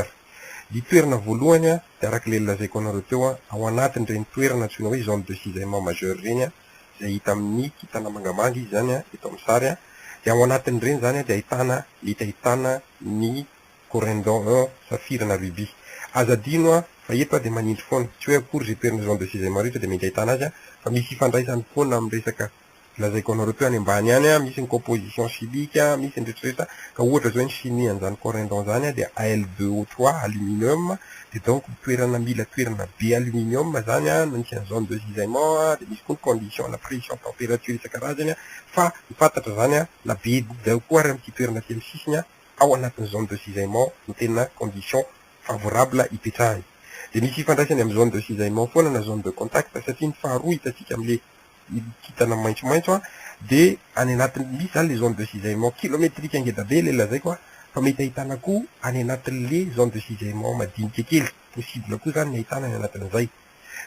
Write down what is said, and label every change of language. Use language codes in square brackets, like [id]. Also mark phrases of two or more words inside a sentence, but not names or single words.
[mg] Ny toerana voalohany de araka le lazaiko anareo teo ao anatin'ireny toerana antsoina hoe [fr] zone de cisaillement majeur [mg] reny izay hita amin'ny kintana mangamanga izy zany eto amin'ny sary de ao anatin'ireny zany de ahitana ny corindon 1 safira na rubis. Azadino fa eto de manindry foana tsy hoe akory zay toerana [fr] zone de cisaillement [mg] rehetra de mety ahitana azy fa misy ifandraisany foana amin'ny resaka lazaiko anareo teo any ambany any misy ny [fr] composition chimique [mg] misy ny rehetrarehetra ka ohatra zao ny chimie an'izany corindon zany de Al2O3 aluminium de donc mila toerana be aluminium zany nisy ny [fr] zone de cisaillement [mg] de misy koa ny [fr] condition la pression température [mg] isan-karazany fa mifantatra zany la be dao koa ary amin'ity toerana ty amin'ny sisiny ao anatin'ny [fr] zone de cisaillement [mg] ny tena [fr] condition favorable [mg] ipetrahany. De misy ifandraisany amin'ny [fr] zone de cisaillement [mg] foana na [fr] zone de contact [mg] satria ny faharoa hitatsika amin'le kitana maitsomaitso de any anatin'ny misy zany le [fr] zone de cisaillement kilométrique [mg] ngeda be le lazaiko fa mety ahitana koa any anatin'le [fr] zone de cisaillement [mg] madinika kely possible koa zany ny ahitana any anatin'izay.